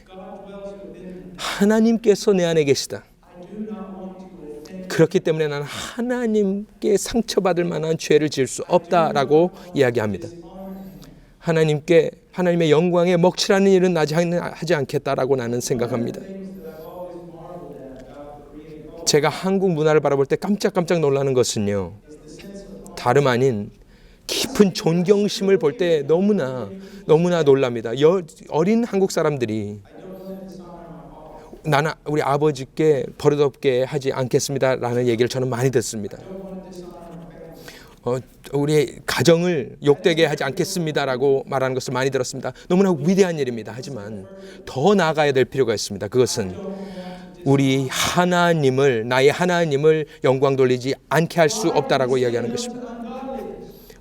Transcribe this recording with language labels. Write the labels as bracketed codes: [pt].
[en] God dwells within me. [ko] 하나님께서 내 안에 계시다. [en] I do not want to offend. [ko] 그렇기 때문에 나는 하나님께 상처받을 만한 죄를 지을 수 없다라고 이야기합니다. 하나님의 영광에 먹칠하는 일은 나지 하지 않겠다라고 나는 생각합니다. [en] Things that I've always marveled at about the Korean culture [ko] 제가 한국 문화를 바라볼 때 깜짝깜짝 놀라는 것은요, [en] is the sense of [ko] 다름 아닌 깊은 존경심을 볼 때 너무나 놀랍니다. 어린 한국 사람들이 [en] I don't let this honor my father. [ko] 나는 우리 아버지께 버릇없게 하지 않겠습니다라는 얘기를 저는 많이 듣습니다. [en] I don't want to dishonor my family. [ko] 우리 가정을 욕되게 하지 않겠습니다라고 말하는 것을 많이 들었습니다. 너무나 위대한 일입니다. 하지만 더 나아가야 될 필요가 있습니다. 그것은 우리 나의 하나님을 영광 돌리지 않게 할 수 없다라고 이야기하는 것입니다. [en] Ungodliness.